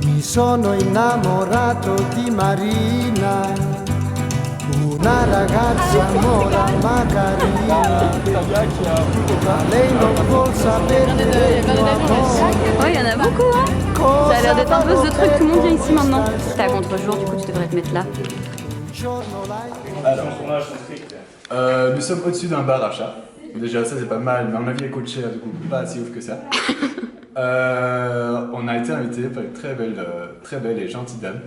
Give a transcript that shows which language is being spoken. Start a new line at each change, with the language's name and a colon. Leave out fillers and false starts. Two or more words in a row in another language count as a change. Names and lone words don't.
Italian: Sono innamorato di Marina, una ragazza mora ma carina, ma lei non vuol sapere del mio amore.
French: Ouais, il y en a beaucoup, hein. Ça a l'air d'être un peu ce truc, tout le monde vient ici maintenant. T'es à contre-jour, du coup tu devrais te mettre là. Alors, nous sommes au-dessus d'un bar à chat. Déjà ça c'est pas mal, mais à mon avis elle coûte cher, du coup pas si ouf que ça. On a été invité par une très belle et gentille dame.